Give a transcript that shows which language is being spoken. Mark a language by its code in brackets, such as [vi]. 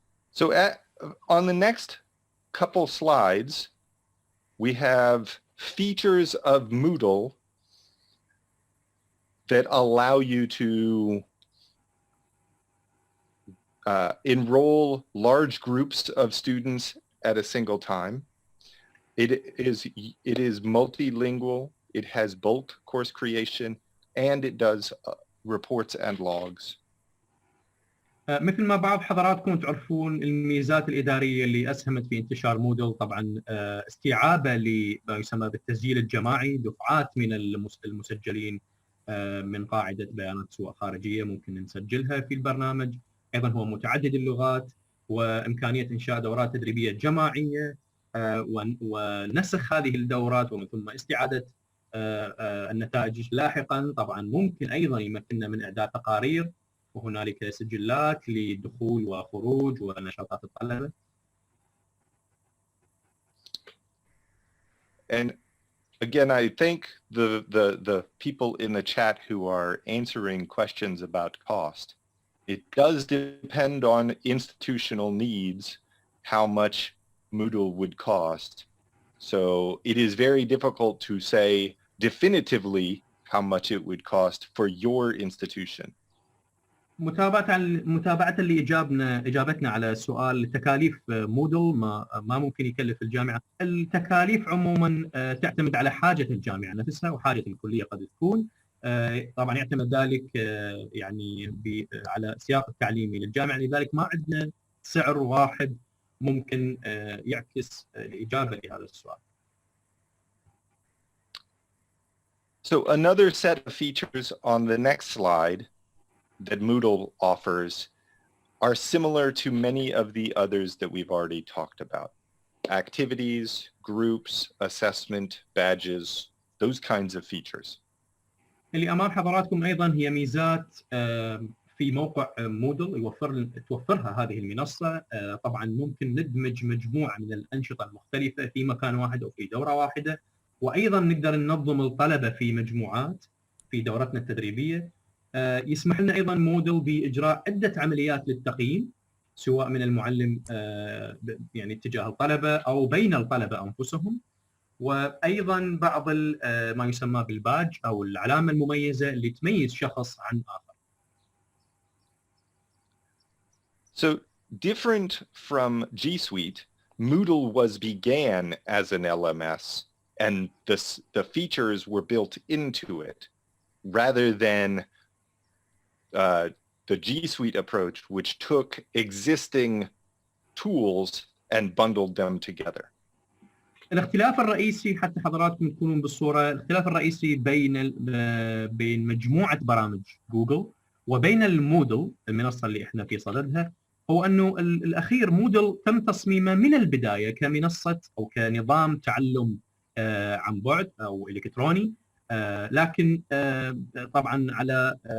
[en] So on the next couple slides, we have features of Moodle that allow you to enroll large groups of students at a single time. It is multilingual. It has bulk course creation, and it does reports and logs. [ar] مثل ما بعض حضراتكم تعرفون الميزات الإدارية اللي أسهمت في انتشار مودل، طبعا استيعابه لما يسمى بالتسجيل الجماعي، دفعات من المسجلين من قاعدة بيانات سواء خارجية ممكن نسجلها في البرنامج. أيضا هو متعدد اللغات وإمكانية إنشاء دورات تدريبية جماعية ونسخ هذه الدورات ومن ثم استعادة النتائج لاحقا. طبعا ممكن ايضا يمكننا من اعداد تقارير، وهنالك سجلات لدخول وخروج ونشاطات الطلبه. [en] And again, I thank the people in the chat who are answering questions about cost. It does depend on institutional needs how much Moodle would cost. So it is very difficult to say definitively how much it would cost for your institution. [ar] متابعة اجابتنا على سؤال تكاليف مودل ما ممكن يكلف الجامعه. التكاليف عموما تعتمد على حاجه الجامعه نفسها وحاجه الكليه قد تكون. طبعا يعتمد ذلك يعني على سياق التعليمي للجامعه، لذلك ما عندنا سعر واحد ممكن يعكس الاجابه لهذا السؤال. [en] So another set of features on the next slide that Moodle offers are similar to many of the others that we've already talked about. Activities, groups, assessment, badges, those kinds of features. [ar] اللي امام حضراتكم ايضا هي ميزات في موقع مودل توفرها هذه المنصه. طبعا ممكن ندمج مجموعه من الانشطه المختلفه في مكان واحد او في دوره واحده، وايضا نقدر ننظم الطلبه في مجموعات في دورتنا التدريبيه. يسمح لنا ايضا مودل باجراء عده عمليات للتقييم، سواء من المعلم يعني اتجاه الطلبه او بين الطلبه انفسهم، وايضا بعض ما يسمى بالباج او العلامه المميزه اللي تميز شخص عن اخر. [en] So different from G Suite, Moodle began as an LMS and the features were built into it rather than the G Suite approach, which took existing tools and bundled them together. [ar] الاختلاف الرئيسي حتى حضراتكم تكونون بالصوره، الاختلاف الرئيسي بين مجموعه برامج جوجل وبين المودل المنصه اللي احنا في صددها، هو انه الاخير مودل تم تصميمه من البدايه كمنصه او كنظام تعلم عن بعد او الكتروني، لكن طبعا على